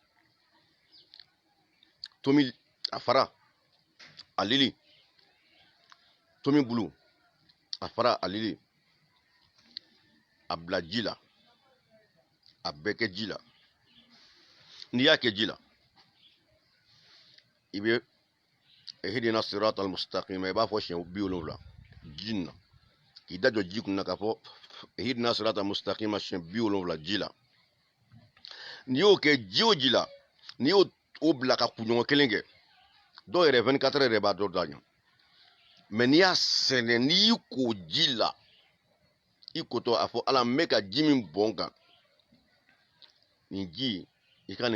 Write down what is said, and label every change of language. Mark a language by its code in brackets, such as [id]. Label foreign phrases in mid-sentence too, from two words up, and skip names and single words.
[bm] tomi a fara a lili tomi bulu a fara a lili a bila ji la a bɛɛ kɛ ji la n'i y'a kɛ ji la i bɛ [ar] اهدنا الصراط المستقيم [bm] i b'a fɔ siɲɛ 70 ji in na k'i da jɔ ji kun na k'a fɔ [ar] اهدنا الصراط المستقيم [bm] siɲɛ 70 ji la n'i y'o kɛ ji o ji la n'i y'o bila ka kunɲɔgɔn kelen kɛ dɔw yɛrɛ 24 heures yɛrɛ b'a dɔ da ɲɛ mɛ n'i y'a sɛnɛ n'i y'i ko ji la i kotɔ a fɔ ala n bɛ ka ji min bɔn kan nin ji i ka nin